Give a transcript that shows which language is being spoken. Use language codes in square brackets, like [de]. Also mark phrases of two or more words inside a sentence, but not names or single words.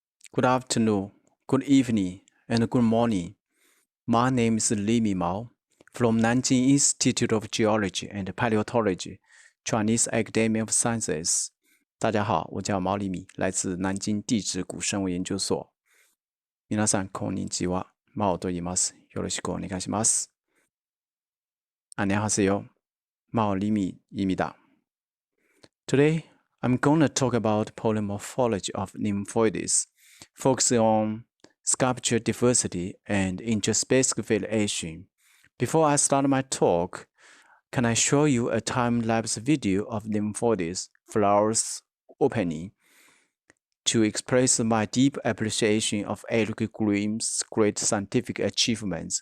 [en] Good afternoon, good evening, and good morning. My name is Limi Mao from Nanjing Institute of Geology and Paleontology, Chinese Academy of Sciences. [zh] 大家好，我叫毛利米，来自南京地质古生物研究所。 [ja] 皆さんこんにちは。マオと言います。よろしくお願いします。안녕하세요. [ko] Mao Limi입니다. [en] Today, I'm going to talk about pollen morphology of Nymphoides, focusing on sculpture diversity and intraspecific variation. Before I start my talk, can I show you a time-lapse video of Nymphoides flowers opening to express my deep appreciation of Eric Grimm's great scientific achievements?